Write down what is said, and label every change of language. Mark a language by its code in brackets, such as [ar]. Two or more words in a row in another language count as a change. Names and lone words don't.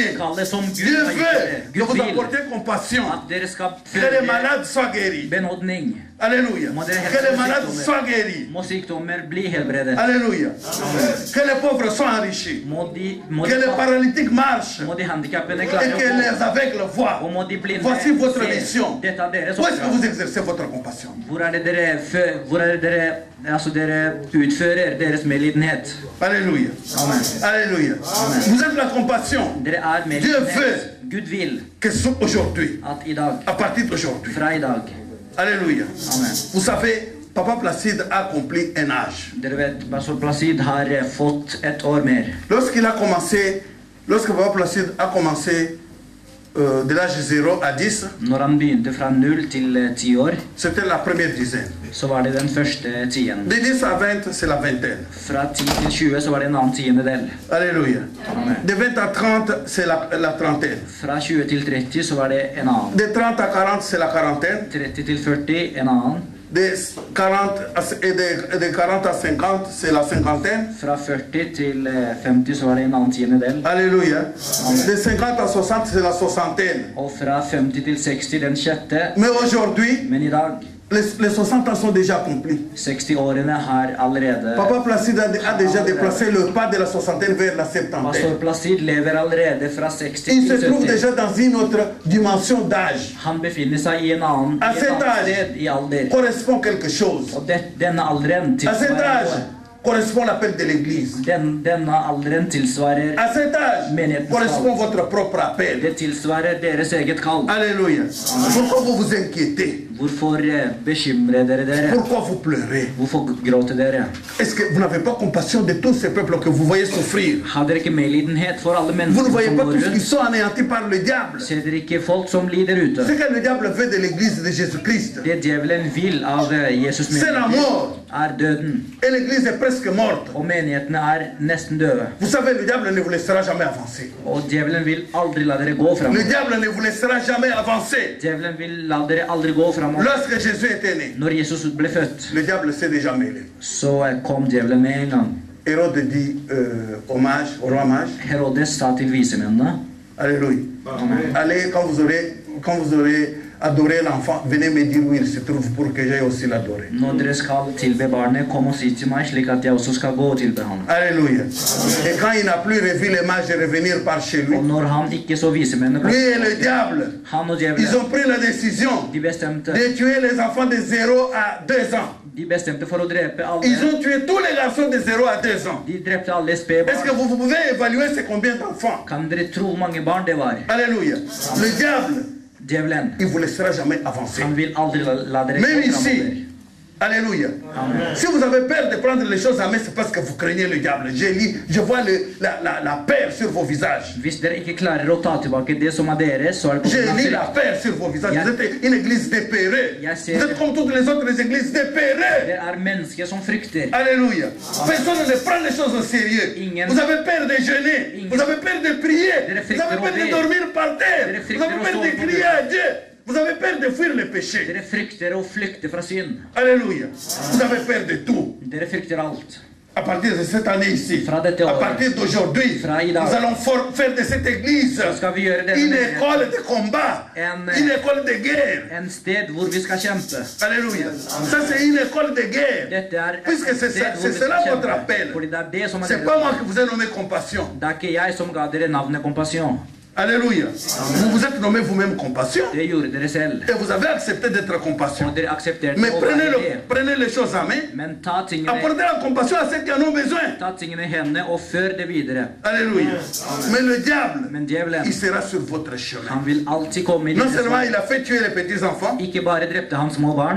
[no] kalles som [fr] Dieu [no] Gud har [fr] veut [no] gitt [fr] que [no] dere. [fr] vous [no] Gud vil [fr] apportez compassion. [no] at dere skal [fr] Que les [no] føre [fr] malades soient guéris. [no] benådning. [fr] Alléluia. Que les malades soient guéris. [no] Må sykdommer bli helbredet. [fr] Alléluia. Que les pauvres soient enrichis. Que les paralytiques marchent. [no] Må de handikappede [fr] Et [no] klare [fr] que [no] å gå. [fr] les aveugles voient. [no] Og må de blinde [fr] Voici votre [no] se. [fr] mission. [no] Dette er deres [fr] Où est-ce que vous [no] oppdrag. [fr] exercez votre compassion? [no] Hvor er det dere utfører deres medlidenhet? [fr] Alléluia. Amen. Alléluia. Vous êtes la compassion. [no] Dere er [fr] Dieu [no] medlidenhet. [fr] veut [no] Gud vil [fr] que aujourd'hui, [no] at i dag, [fr] à partir d'aujourd'hui, [no] fra i dag, [fr] Alléluia. Amen. Vous savez, Papa Placide a accompli un âge. [no] Dere vet, Pastor Placide har fått et år mer. [fr] Lorsque Papa Placide a commencé de l'âge 0 à 10, [no] Når han begynte fra 0 til 10 år, [fr] c'était la première dizaine. [no] så var det den første tienden. [fr] De 10 à 20, c'est la vingtaine. [no] Fra 10 til 20 så var det en annen tiendedel. [fr] Alléluia. Amen. De 20 à 30, c'est la trentaine. [no] Fra 20 til 30 så var det en annen. [fr] De 30 à 40, c'est la quarantaine. [no] 30 til 40 en annen. [fr] De 40 à 50, c'est la cinquantaine. [no] Fra 40 til 50 så var det en annen tiendedel. [fr] Alléluia. De 50 à 60, c'est la soixantaine. [no] Og fra 50 til 60 den sjette. [fr] Mais aujourd'hui, [no] Men i dag, [fr] les 60 ans sont déjà accomplis. [no] 60-årene har allerede. [fr] Papa Placide a déjà déplacé le pas de la soixantaine vers la [no] Pastor [fr] septantaine. [no] Placide lever allerede fra 60 [fr] Il [no] til [fr] se trouve [no] 70. [fr] déjà dans une autre dimension d'âge. [no] Han befinner seg i en annen, [fr] À [no] i et [fr] cet [no] annet [fr] âge, [no] sted i alder. [fr] correspond quelque chose. [no] Og denne alderen [fr] À cet [no] tilsvarer [fr] âge, [no] noe. [fr] correspond l'appel de l'Église. [no] Denne alderen tilsvarer [fr] À cet âge, correspond votre propre appel. [no] Det tilsvarer deres eget kall. [fr] Alléluia. Pourquoi vous vous inquiétez? [no] Hvorfor bekymrer dere dere? [fr] Pourquoi vous pleurez? [no] Hvorfor gråter dere? [fr] Est-ce que vous n'avez pas compassion de tous ces peuples que vous voyez souffrir? [no] Har dere ikke medlidenhet for alle [fr] Vous ne [no] mennesker [fr] voyez [no] som [fr] pas [no] går [fr] tous qui [no] rundt? [fr] sont anéantis par le diable? [no] Ser dere ikke folk som lider ute? [fr] Ce que le diable veut de l'église de Jésus-Christ, [no] Det djevelen vil av Jesus [fr] c'est la [no] menighet [fr] mort. [no] er døden. [fr] Et l'église est presque morte. [no] Og menighetene er nesten døde. [fr] Vous savez, le diable ne vous laissera jamais avancer. [no] Og djevelen vil aldri la dere gå [fr] Le [no] framover. [fr] diable ne vous laissera jamais avancer. [no] Djevelen vil la dere aldri gå framover. [fr] Lorsque Jésus était né, [no] Når Jesus ble født, [fr] le diable s'est déjà mêlé. [no] så kom djevelen med en gang. [fr] Hérode dit hommage au roi mage. [no] Herodes sa til visemennene, [fr] Alléluia. Allez, quand vous aurez adorer l'enfant, venez me dire où il se trouve pour que j'aille aussi l'adorer. [no] Når dere skal tilbe barnet, kom og si til meg, slik at jeg også skal gå og tilbe han. [fr] Alléluia. Et quand il n'a plus revu les mages revenir par chez lui, [no] Og når han ikke så visemennene kom, [fr] lui et le diable, [no] han og [fr] ils [no] djevelen, [fr] ont pris la décision [no] de bestemte, [fr] de tuer les enfants de 0 à 2 ans. [no] de bestemte for å drepe [fr] Ils [no] alle. [fr] ont tué tous les garçons de 0 à 2 ans. [no] De drepte alle [fr] Est-ce que [no] spedbarn. [fr] vous pouvez évaluer c'est combien d'enfants? [no] Kan dere tro hvor mange barn det var? [fr] Alléluia. Le diable, [no] Djevelen, [fr] il ne vous laissera jamais avancer. [no] han vil aldri la dere [fr] Même [no] gå framover. [fr] ici. Alléluia. Amen. Si vous avez peur de prendre les choses en main, c'est parce que vous craignez le diable. Je vois la peur sur vos visages. [no] Hvis dere ikke klarer å ta tilbake det som er deres, så er det på [fr] J'ai [no] grunn av [fr] mis la [no] frykt. [fr] peur sur vos visages. Vous êtes une église dépeurée. Vous êtes comme toutes les autres églises dépeurées. [no] Det er mennesker som frykter. [fr] Alléluia. Personne ne prend les choses au sérieux. Vous avez peur de jeûner. Vous avez peur de prier. Vous avez peur de dormir par terre. Vous avez peur de crier à Dieu. Vous avez peur de fuir le péché. [no] Dere frykter å flykte fra synd. [fr] Alléluia. Vous avez peur de tout. [no] Dere frykter alt. [fr] À partir de cette année ici, [no] Fra dette [fr] à [no] året. [fr] partir d'aujourd'hui, [no] Fra i dag. [fr] nous allons faire de cette église [no] Skal vi gjøre [fr] une [no] denne [fr] école de combat, une école de guerre. [no] en sted hvor vi skal kjempe. [fr] Alléluia. Ça, c'est une école de guerre. [no] Dette er [fr] Puisque [no] et [fr] c'est [no] sted [fr] ça- [no] hvor vi [fr] c'est [no] skal [fr] cela votre [no] kjempe. [fr] appel. [no] Fordi det er det som er [fr] C'est pas moi [no] deres. [fr] qui vous ai nommé compassion. [no] Det er ikke jeg som ga dere navnet Kompasjon. [fr] Alléluia. Vous vous êtes nommé vous-même compassion. [no] Det gjorde dere selv. [fr] Et vous avez accepté d'être compassion. [no] Og dere aksepterte [fr] Mais [no] å være det. [fr] prenez les choses en main. [no] Men ta tingene, [fr] Apportez la compassion à ceux qui en ont besoin. [no] ta tingene i hendene og før det videre. [fr] Alléluia. Mais le diable, [no] Men djevelen, [fr] il sera sur votre chemin. [no] han vil alltid komme i [fr] Non [no] deres [fr] seulement [no] vei. [fr] il a fait tuer les petits enfants, [no] Ikke bare drepte han små barn.